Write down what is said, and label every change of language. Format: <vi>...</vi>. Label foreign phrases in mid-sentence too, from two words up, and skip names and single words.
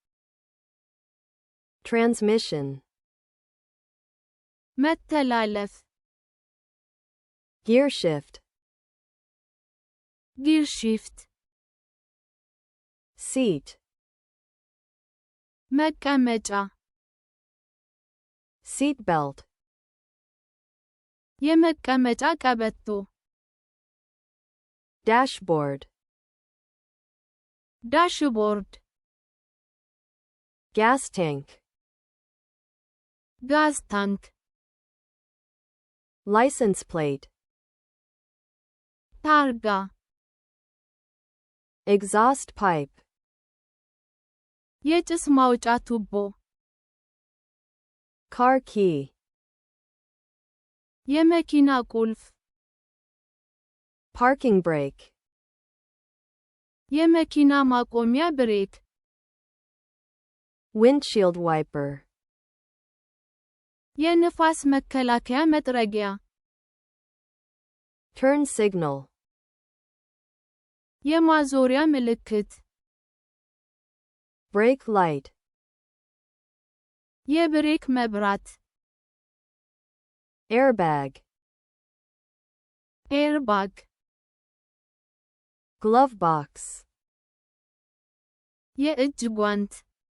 <en>transmission,</en> <am>መተላለፍ</am> <en>gear shift, gear shift seat,</en> <am>መቀመጫ</am> <en>seat belt,</en> <am>የመቀመጫ ቀበቶ</am> <en>dashboard, ዳሽቦርድ gas tank, gas tank license plate,</en> <am>ታርጋ</am> <en>exhaust pipe,</en> <am>የጭስ ማውጫ ቱቦ</am> <en>car key,</en> <am>የመኪና ቁልፍ</am> <en>parking brake,</en> <am>የመኪና ማቆሚያ ብሬክ</am> <en>windshield wiper,</en> <am>የንፋስ መከላከያ መጥረጊያ</am> <en>turn signal,</en> <am>የማዞሪያ ምልክት</am> <en>brake light,</en> <am>የብሬክ መብራት</am> <en>airbag, ኤርባግ glove box,</en> <am>የእጅ ጓንት</am>